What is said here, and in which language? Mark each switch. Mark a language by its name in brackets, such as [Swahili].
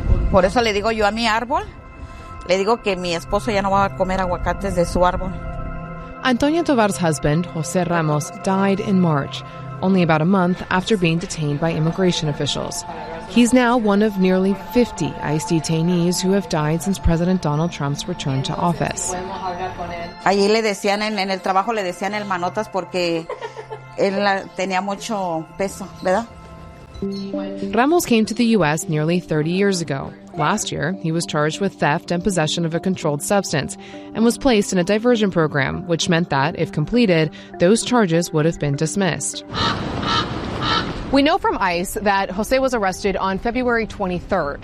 [Spanish] Por eso le digo yo a mi árbol, le digo que mi esposo ya no va a comer aguacates de su árbol. [English] Antonio Tovar's husband, Jose Ramos, died in March, only about a month after being detained by immigration officials. He's now one of nearly 50 ICE detainees who have died since President Donald Trump's return to office. [Spanish] Allí le decían en el trabajo le decían el manotas porque él tenía mucho peso, ¿verdad? [English] Ramos came to the U.S. nearly 30 years ago. Last year, he was charged with theft and possession of a controlled substance and was placed in a diversion program, which meant that, if completed, those charges would have been dismissed. We know from ICE that Jose was arrested on February 23rd.